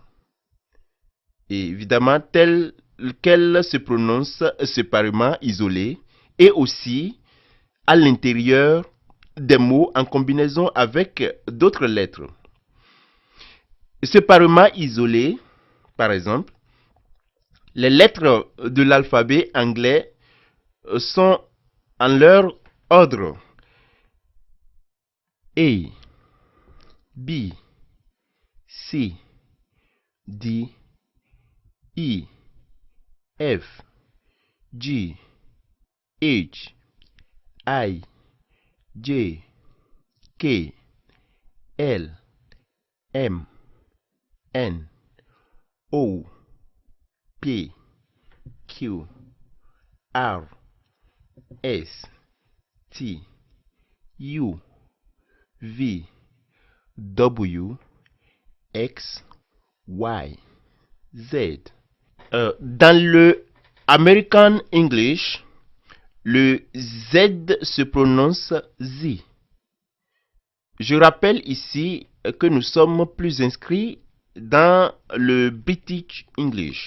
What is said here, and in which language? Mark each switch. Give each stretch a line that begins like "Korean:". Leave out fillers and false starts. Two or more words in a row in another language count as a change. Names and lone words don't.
French: Et évidemment, telles qu'elles se prononcent séparément, isolées, et aussi à l'intérieur des mots en combinaison avec d'autres lettres. Séparément isolées, par exemple, les lettres de l'alphabet anglais sont en leur ordre
English: A, B, C, D, E, F, G, H, I, J, K, L, M, N, O, P, Q, R, S, T, U, V, W, X, Y, Z.
French: Dans le
English: American English,
French: le Z se prononce Z. Je rappelle ici que nous sommes plus inscrits dans le
English: British English.